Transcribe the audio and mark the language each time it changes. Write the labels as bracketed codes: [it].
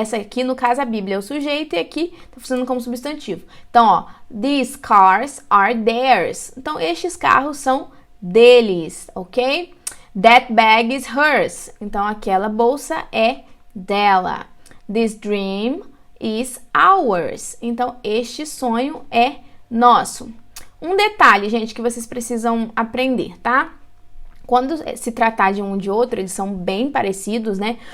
[pt] Essa aqui, no caso, a Bíblia é o sujeito e aqui tá funcionando como substantivo. Então, ó, [en] these cars are theirs. [pt] Então, estes carros são deles, ok? [en] That bag is hers. [pt] Então, aquela bolsa é dela. [en] This dream is ours. [pt] Então, este sonho é nosso. Um detalhe, gente, que vocês precisam aprender, tá? Quando se tratar de um de outro, eles são bem parecidos, né?